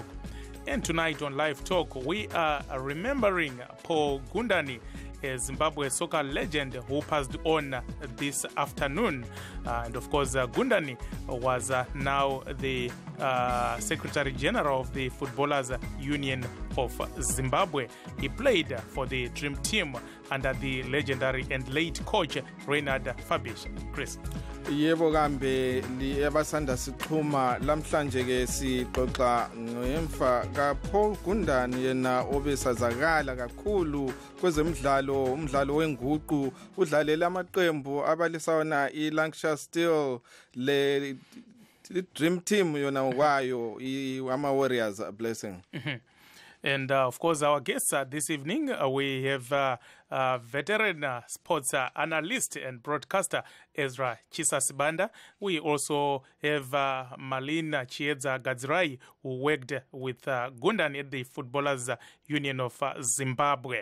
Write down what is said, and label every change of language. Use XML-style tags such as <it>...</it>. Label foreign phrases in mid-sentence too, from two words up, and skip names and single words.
<en>And tonight on Live Talk, we are remembering Paul Gundani, a Zimbabwe soccer legend who passed on this afternoon. And of course, Gundani was now the Secretary General of the Footballers Union of Zimbabwe. He played for the Dream Team under the legendary and late coach Reinhard Fabish. Chris.</en> <nd>Yebo kambe abasanda sixhuma lamhlanje ke sixoxa ngemfa kaPaul Gundani yena obesazakala kakhulu kwezemidlalo umdlalo wenguqu udlalela amaqembu abalisana iLancashire Steel le Dream Team yona kwayo ama Warriors blessing.</nd> <en>And of course, our guests this evening, we have veteran sports analyst and broadcaster Ezra Chisasibanda. We also have Malina Chiedza Gadzirai, who worked with Gundani at the Footballers Union of Zimbabwe.</en>